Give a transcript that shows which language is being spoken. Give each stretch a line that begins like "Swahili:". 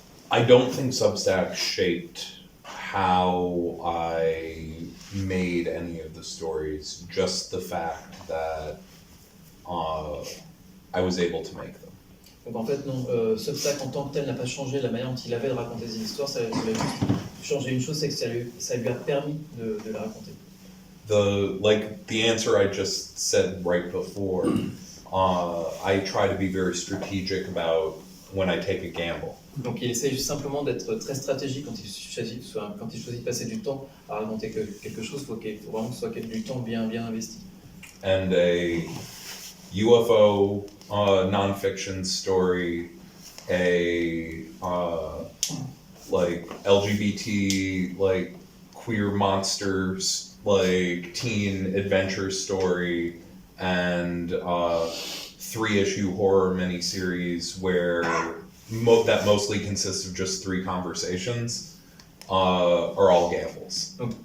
English: I don't think Substack shaped how I made any of the stories, just the fact that I was able to make them.
French: Donc en fait non, Substack en tant que tel n'a pas changé la manière dont il avait de raconter des histoires, ça a juste changé une chose, c'est que ça lui a permis de la raconter.
English: The answer I just said right before, I try to be very strategic about when I take a gamble.
French: Donc il essaie juste simplement d'être très stratégique quand il choisit de passer du temps à raconter quelque chose, il faut vraiment que ce soit du temps bien investi.
English: And a UFO non-fiction story, a like LGBT like queer monsters like teen adventure story, and 3-issue horror miniseries where that mostly consists of just 3 conversations are all gambles.